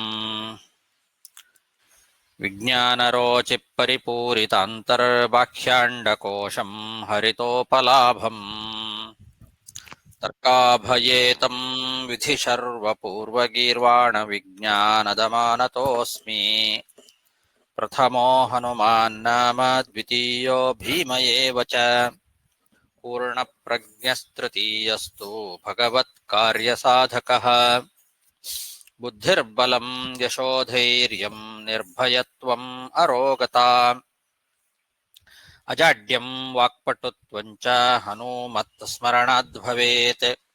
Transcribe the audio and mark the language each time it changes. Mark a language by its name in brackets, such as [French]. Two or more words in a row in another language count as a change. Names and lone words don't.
[Sanskrit] ವಿಜ್ಞಾನರೋಚಿಪರಿಪೂರಿತಾಂತರ್ಬಾಹ್ಯಾಂಡಕೋಶಂ ಹರಿತೋಪಲಾಭಂ ತರ್ಕಾಭಯೇತಂ ವಿಧಿಶರ್ವಪೂರ್ವಗೀರ್ವಾಣ ವಿಜ್ಞಾನದಮಾನತೋऽಸ್ಮಿ. ಪ್ರಥಮೋ ಹನುಮಾನ್ನಾಮ ದ್ವಿತೀಯೋ ಭೀಮ ಏವ ಚ. ಪೂರ್ಣಪ್ರಜ್ಞಸ್ತೃತೀಯಸ್ತು ಭಗವತ್ಕಾರ್ಯಸಾಧಕಃ. ಬುದ್ಧಿರ್ಬಲಂ ಯಶೋಧೈರ್ಯಂ ನಿರ್ಭಯತ್ವಂ ಅರೋಗತಾ. ಅಜಾಡ್ಯಂ ವಾಕ್ಪಟುತ್ವಂ ಚ ಹನುಮತ್ಸ್ಮರಣಾದ್ಭವೇತ್.